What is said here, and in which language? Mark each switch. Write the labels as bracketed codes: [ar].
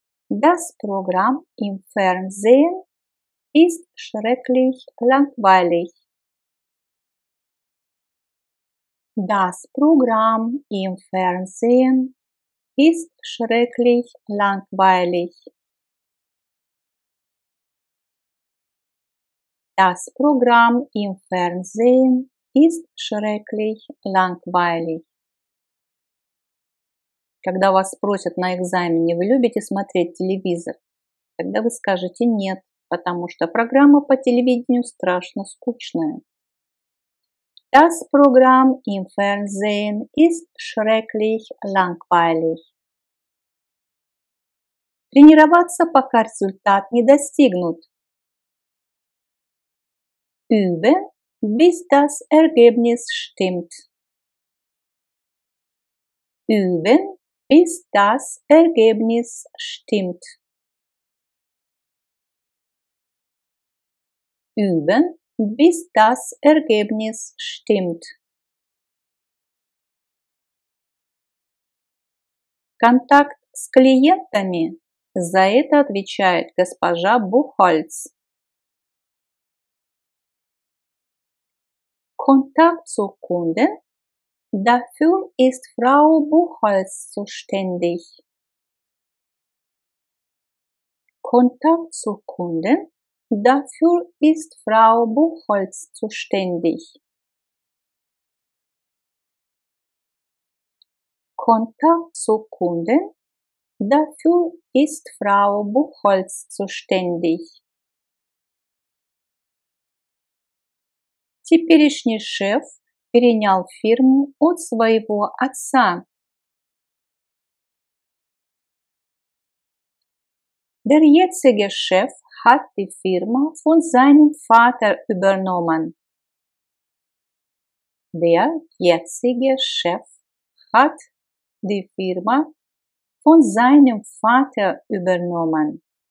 [de] Das Programm im Fernsehen ist schrecklich langweilig. Das Programm im Fernsehen ist schrecklich langweilig. Das Programm im Fernsehen ist schrecklich langweilig. [ru] Когда вас спросят на экзамене, вы любите смотреть телевизор, тогда вы скажете нет, потому что программа по телевидению страшно скучная. [de] Das Programm im Fernsehen ist schrecklich langweilig. [ru] Тренироваться, пока результат не достигнут. [de] Üben, bis das Ergebnis stimmt. Üben, bis das Ergebnis stimmt. Üben, bis das Ergebnis stimmt. [ru] Контакт с клиентами, за это отвечает госпожа Бухальц. [de] Kontakt zu Kunden. Dafür ist Frau Buchholz zuständig. Kontakt zu Kunden. Dafür ist Frau Buchholz zuständig. Kontakt zu Kunden. Dafür ist Frau Buchholz zuständig. [ru] Теперешний шеф перенял фирму от своего отца. [de] Der jetzige Chef hat die Firma von seinem Vater übernommen. Der jetzige Chef hat die Firma von seinem Vater übernommen.